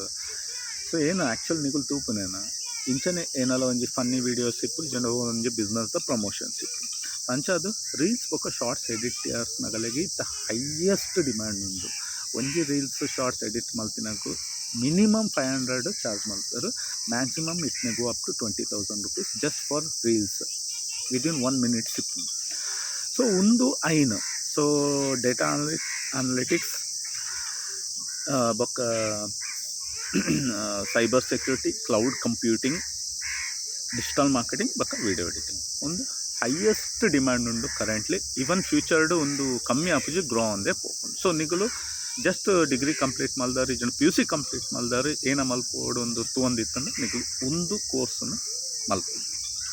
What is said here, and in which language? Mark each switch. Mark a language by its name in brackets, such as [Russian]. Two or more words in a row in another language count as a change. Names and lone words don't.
[Tulu] ಸೊ ಏನು ಆ್ಯಕ್ಚುಲಿ ನಿಗುಲು ತೂಪುನೇನ ಇಂಚನೆ ಏನಲ್ಲ ಒಂಜಿ [English] funny videos [Tulu] ಇಪ್ಪು ಇಜಂಡ ಒಂಜಿ ಬಿಸ್ನೆಸ್ದ ಪ್ರಮೋಷನ್ಸ್ ಇಪ್ಪು ಅಂಚಾದು ರೀಲ್ಸ್ ಬೊಕ್ಕ [English] shorts editors [Tulu] ನಗಲೆಗೆ ಇತ್ತ [English] highest demand [Tulu] ಉಂಡು. ಒಂಜಿ [English] reels shorts edit [Tulu] ಮಲ್ತಿನಗು ಮಿನಿಮಮ್ 500 ಚಾರ್ಜ್ ಮಲ್ಪೇರು. [English] maximum it may go up to 20,000 rupees just for reels within 1 minute ಸಿಪ್ಪುಂಡು. [Tulu] ಸೊ ಒಂದು ಐನು ಸೊ [English] data analytics [Tulu] ಬೊಕ್ಕ [English] cyber security, cloud computing, digital marketing [Tulu] ಬೊಕ್ಕ [English] video editing [Tulu] ಒಂದು [English] highest demand [Tulu] ಉಂಡು ಕರೆಂಟ್ಲಿ. ಇವನ್ ಫ್ಯೂಚರ್ಡ್ ಒಂದು ಕಮ್ಮಿ ಆಪುಜಿ ಗ್ರೋ ಅಂದೆ ಪೋಪುಂಡು. ಸೊ ನಿಗುಲು [English] just degree complete [Tulu] ಮಲ್ದಾರು ಇಜಂಡ PUC ಕಂಪ್ಲೀಟ್ ಮಲ್ದಾರು ಏನ ಮಲ್ಪೋಡು ಒಂದು ತೂವೊಂದಿತ್ತಂದ್ರೆ ನಿಗುಲು ಒಂದು ಕೋರ್ಸನ್ನು ಮಲ್ಪೊಡು.